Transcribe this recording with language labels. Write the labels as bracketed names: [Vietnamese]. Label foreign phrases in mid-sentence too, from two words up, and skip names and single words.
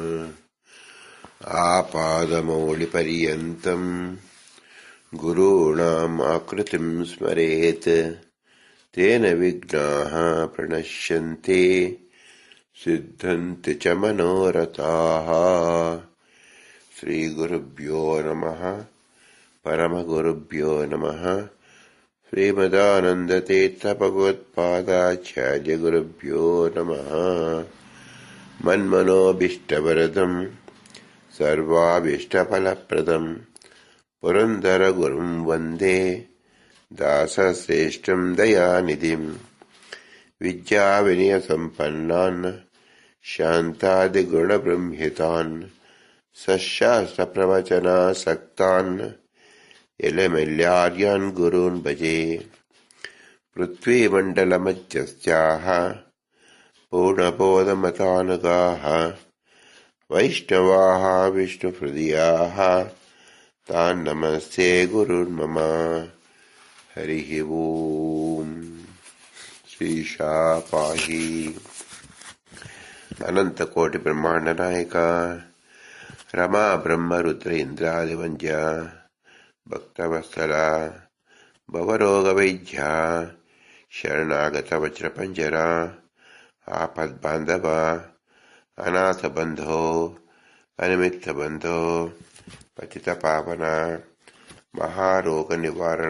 [Sanskrit] ಆಪಾದಮೌಳಿಪರ್ಯಂತಂ ಗುರುಣಾಂ ಆಕೃತಿಂ ಸ್ಮರೇತ್ ತೇನ ವಿಘ್ನಾಃ ಪ್ರಣಶ್ಯಂತೆ ಸಿದ್ಧಂತಿ ಚ ಮನೋರಥಾಃ. ಶ್ರೀ ಗುರುಭ್ಯೋ ನಮಃ. ಪರಮಗುರುಭ್ಯೋ ನಮಃ. ಶ್ರೀಮದಾನಂದತೀರ್ಥ ಭಗವತ್ಪಾದಾಚಾರ್ಯ ಗುರುಭ್ಯೋ ನಮಃ. ಮನ್ಮನೋಭೀಷ್ಟವರದಂ ಸರ್ವಾಭೀಷ್ಟಫಲಪ್ರದಂ ಪುರಂದರ ಗುರುಂ ವಂದೇ ದಾಸಶ್ರೇಷ್ಠಂ ದಯಾನಿಧಿಂ. ವಿದ್ಯಾವಿನಯ ಸಂಪನ್ನಾನ್ ಶಾಂತಾದಿಗುಣಬೃಂಹಿತಾನ್ ಸಶಾಸ್ತ್ರ ಪ್ರವಚನಾಸಕ್ತಾನ್ ಎಲೆಮೆಲ್ಯಾರ್ಯಾನ್ ಗುರೂನ್ ಭಜೆ. ಪೃಥ್ವೀಮಂಡಲಮಧ್ಯಸ್ಥ್ಯಾಃ ಪೂರ್ಣಬೋಧಮತಾನುಗಾಃ ವೈಷ್ಣವಾಃ ವಿಷ್ಣುಹೃದಯಾಃ ತಾನ್ ನಮಸ್ತೆ ಗುರುನ್ ಮಮ. ಹರಿ ಓಂ. ಶ್ರೀಶಾ ಪಾಹಿ. ಅನಂತಕೋಟಿ ಬ್ರಹ್ಮಾಂಡ ನಾಯಕ ರಮಾ ಬ್ರಹ್ಮ ರುದ್ರ ಇಂದ್ರಾದಿವಂದ್ಯ ಭಕ್ತವತ್ಸಲ ಭವರೋಗ ವೈದ್ಯ ಶರಣಾಗತ ವಜ್ರಪಂಜರ ಆಪದ್ಬಾಂಧವ ಅನಾಥ ಬಂಧೋ ಅನಿಮಿತ್ತ ಬಂಧೋ ಪತಿತ ಪಾವನ ಮಹಾರೋಗ ನಿವಾರಣ